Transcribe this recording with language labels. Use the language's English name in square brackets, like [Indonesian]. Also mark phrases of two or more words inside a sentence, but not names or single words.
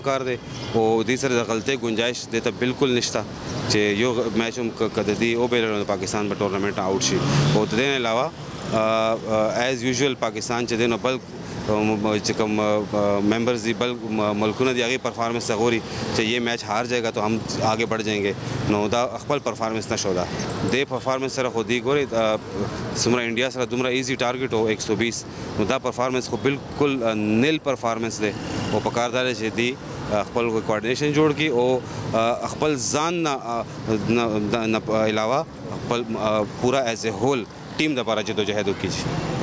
[Pashto] پکار دی او دې سره د غلطۍ گنجایش دې ته بالکل نشته چې یو میچ هم که د دې وبایللو نو پاکستان به [English] tournament out [Pashto] شي او د دې نه علاوه [English] as usual [Pashto] پاکستان چې دی نو بلک چې کوم ممبرز دی بل ملکونه دی هغې پرفارمنس ته ګوري چې [Urdu] یہ میچ ہار جائے گا تو ہم آگے بڑھ جائیں گے [Pashto] نو دا خپل پرفارمنس نشو دا دې پرفارمنس سره خو دی ګوري څومره انډیا سره دومره [English] easy target [Pashto] و 120 نو دا پرفارمنس خو بالکل [English] nil performance [Pashto] دی او پکار دا دی چې دی خپل کوارډینیشن جوړ کړي او خپل ځان نه علاوه خپل پورا [English] as a whole team [Pashto] دپاره جدوجہد وکړي